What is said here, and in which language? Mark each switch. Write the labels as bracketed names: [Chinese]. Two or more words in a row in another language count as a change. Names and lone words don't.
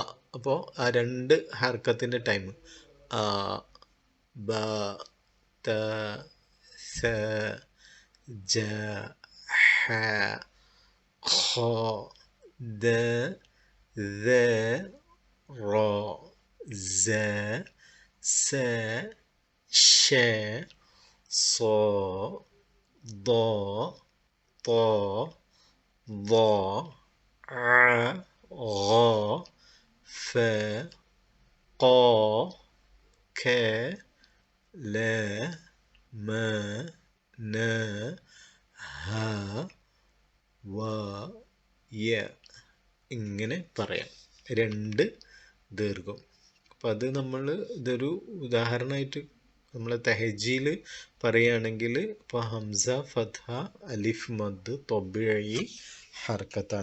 [Malayalam] അപ്പോൾ ആ 2 ഹർക്കത്തിൻ്റെ ടൈം ആ [Arabic] ب ت ث ج ح خ د ذ ر ز س ش ص ض ط ض ع غ ف ق ك ل م ن ه و ي. [Malayalam] ഇങ്ങനെ പറയാം. 2 ദീർഘം. അപ്പം അത് ഇതൊരു ഉദാഹരണമായിട്ട് നമ്മൾ തെഹജീൽ പറയുകയാണെങ്കിൽ ഇപ്പോൾ [Arabic] همزة فتحة ألف مد طبيعي حركتان.